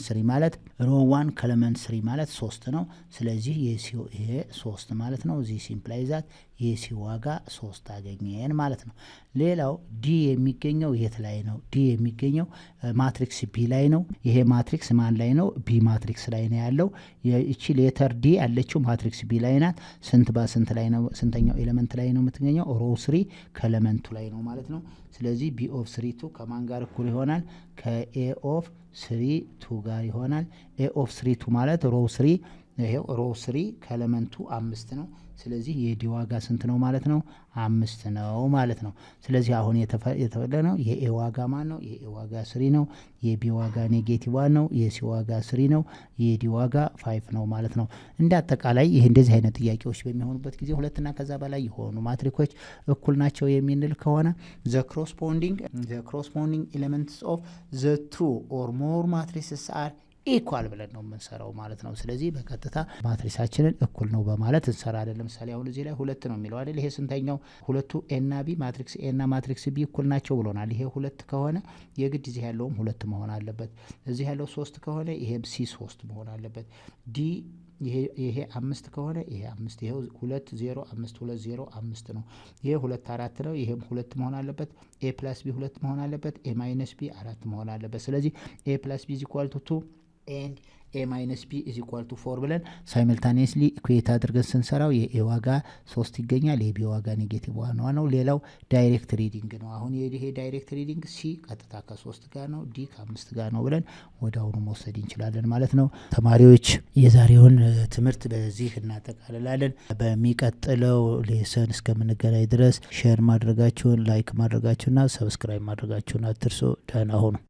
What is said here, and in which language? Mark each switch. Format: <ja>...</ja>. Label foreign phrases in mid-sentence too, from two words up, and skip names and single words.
<am>3 ማለት ሮው 1 ከኤሌመንት 3 ማለት 3 ነው ስለዚህ ይሄ 3 ማለት ነው እዚህ</am> <en>simply that</en> <am>የሲ ዋጋ 3 አገኘን ማለት ነው ሌላው ዲ የሚገኘው የት ላይ ነው ዲ የሚገኘው ማትሪክስ ቢ ላይ ነው ይሄ ማትሪክስ ማን ላይ ነው ቢ ማትሪክስ ላይ ነው ያለው እቺ ሌተር ዲ ያለችው ማትሪክስ ቢ ላይ ናት ስንት በስንት ላይ ነው ስንተኛው ኤሌመንት ላይ ነው የምትገኘው ሮው 3 ከኤሌመንቱ ላይ ነው ማለት ነው ስለዚህ</am> <en>b of 3 2</en> <am>ከማን ጋር እኩል ይሆናል ከ</am> <en>a of 3 2</en> <am>ጋር ይሆናል</am> <en>a of 3 2</en> <am>ማለት ሮው 3 ይሄው ሮው 3 ከኤሌመንቱ 5 ነው ስለዚህ የዲ ዋጋ ስንት ነው ማለት ነው 5 ነው ማለት ነው ስለዚህ አሁን የተፈለገው የኤ ዋጋ ማን ነው የኤ ዋጋ 3 ነው የቢ ዋጋ -1 ነው የሲ ዋጋ 3 ነው የዲ ዋጋ 5 ነው ማለት ነው እንደ አጠቃላይ ይሄ እንደዚህ አይነት ጥያቄዎች በሚሆኑበት ጊዜ ሁለት እና ከዛ በላይ የሆኑ ማትሪኮች እኩል ናቸው የሚንል ከሆነ</am> <en>the corresponding elements of the two or more matrices are</en> <am>ኢኳል ብለን ነው የምንሰራው ማለት ነው ስለዚህ በቀጥታ ማትሪክሳችንን እኩል ነው በማለት እንሰራለን ለምሳሌ አሁን እዚህ ላይ 2 ነው የሚለው አይደል ይሄ ስንተኛው ሁለቱ a እና b ማትሪክስ a እና ማትሪክስ b እኩል ናቸው ብሎናል ይሄ 2 ከሆነ የግድ እዚህ ያለውም 2 መሆን አለበት እዚህ ያለው 3 ከሆነ ይሄም c 3 መሆን አለበት d ይሄ 5 ከሆነ ይሄ 5 ይሄው 2 0 5 2 0 5 ነው ይሄ 2 4 ነው ይሄም 2 መሆን አለበት a + b 2 መሆን አለበት a - b 4 መሆን አለበት ስለዚህ</am> <en>a + b = 2 and a minus b is equal to 4</en> <am>ብለን</am> <en>simultaneously equate</en> <am>አድርገን ስንሰራው የኤ ዋጋ 3 ይገኛል የቢ ዋጋ -1 ነው ሌላው</am> <en>direct reading</en> <am>ነው አሁን ይሄ</am> <en>direct reading</en> <am>ሲ ቀጥታ ከ3 ጋር ነው ዲ ከ5 ጋር ነው ብለን ወዳውኑ መውሰድ እንችላለን ማለት ነው ተማሪዎች የዛሬውን ትምህርት በዚህ እናጠቃልላለን በሚቀጥለው ሌሰን እስከምንገናኝ ድረስ ሼር ማድረጋችሁን ላይክ ማድረጋችሁና ሰብስክራይብ ማድረጋችሁን አትርሱ ደህና ሁኑ</am>